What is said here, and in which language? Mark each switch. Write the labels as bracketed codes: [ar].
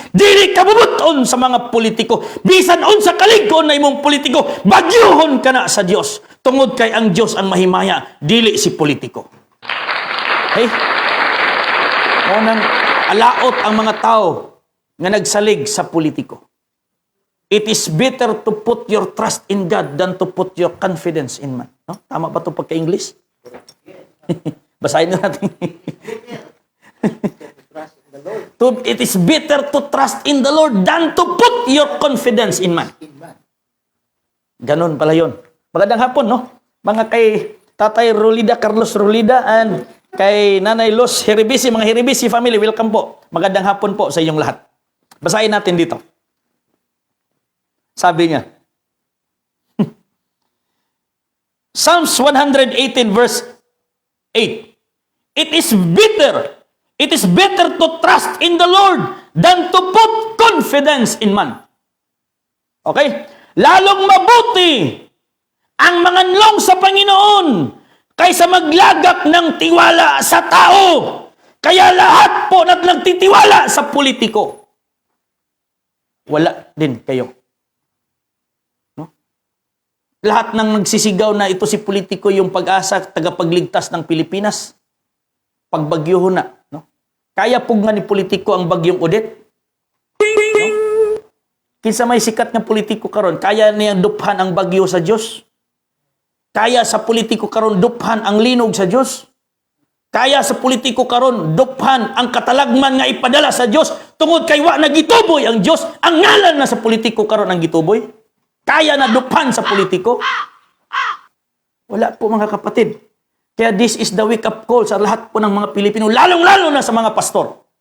[ceb] Dili kabubuton sa mga politiko. Bisan unsa kalig-on na imong politiko, bagyuhon ka na sa Dios. Tungod kay ang Dios ang mahimaya, dili si politiko. Hey, unang alaot ang mga tao nga nagsalig sa politiko. [en] It is better to put your trust in God than to put your confidence in man. No? [tl] Tama ba ito pagka-English? Basahin natin. [en] It is better to trust in the Lord than to put your confidence in man. [tl] Ganon pala yun. Magandang hapon, no? Mga kay Tatay Rolida, Carlos Rolida, and kay Nanay Los Heribisi, mga Heribisi family, welcome po. Magandang hapon po sa inyong lahat. Basahin natin dito. Sabi niya, [en] Psalms 118 verse 8, It is better to trust in the Lord than to put confidence in man. Okay? [tl] Lalong mabuti ang manganlong sa Panginoon kaysa maglagak ng tiwala sa tao. Kaya lahat po na nagtitiwala sa politiko, wala din kayo. Lahat ng nagsisigaw na ito si politiko yung pag-asa, tagapagligtas ng Pilipinas, pagbagyuhon na. [ceb] No? Kaya pug nga ni politiko ang bagyong Odette. No? Kinsa may sikat nga politiko karon, kaya niyang duphan ang bagyo sa Dios. Kaya sa politiko karon duphan ang linog sa Dios. Kaya sa politiko karon duphan ang katalagman nga ipadala sa Dios tungod kay wa nagituboy ang Dios. Ang ngalan na sa politiko karon ang gituboy. Kaya na dupan sa politiko? Wala po mga kapatid. [tl] Kaya [en] this is the wake-up call [tl] sa lahat po ng mga Pilipino, lalong-lalo na sa mga pastor.